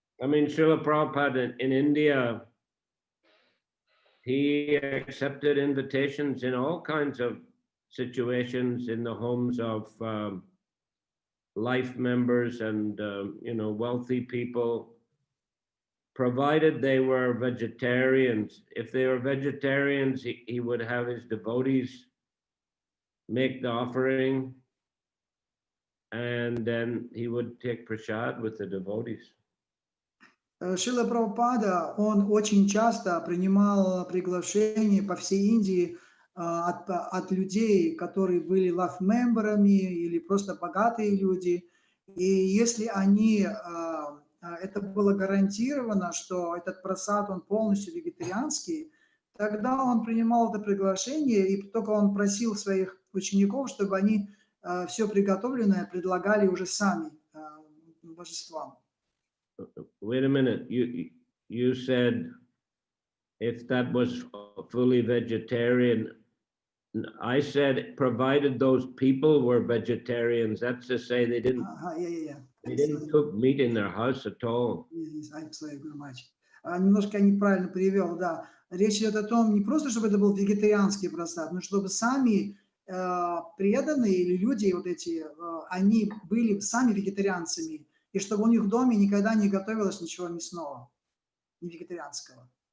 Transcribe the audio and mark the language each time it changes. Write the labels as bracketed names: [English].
[English] I mean, Srila Prabhupada in India, he accepted invitations in all kinds of situations in the homes of life members and you know, wealthy people, provided they were vegetarians. If they were vegetarians, he would have his devotees make the offering, and then he would take prasad with the devotees. [Russian] Шрила Прабхупада, он очень часто принимал приглашения по всей Индии от людей, которые были лав-мемберами или просто богатые люди. И если они, это было гарантировано, что этот прасад, он полностью вегетарианский, тогда он принимал это приглашение, и только он просил своих учеников, чтобы они все приготовленное предлагали уже сами божествам. [English] Wait a minute, you said if that was fully vegetarian. I said provided those people were vegetarians. That's to say they didn't cook meat in their house at all. I'm sorry very much. [Russian] Немножко я неправильно перевел, да. Речь идет о том, не просто, чтобы это был вегетарианский прасад, но чтобы сами преданные или люди вот эти, они были сами вегетарианцами, и чтобы у них в доме никогда не готовилось ничего мясного, не вегетарианского.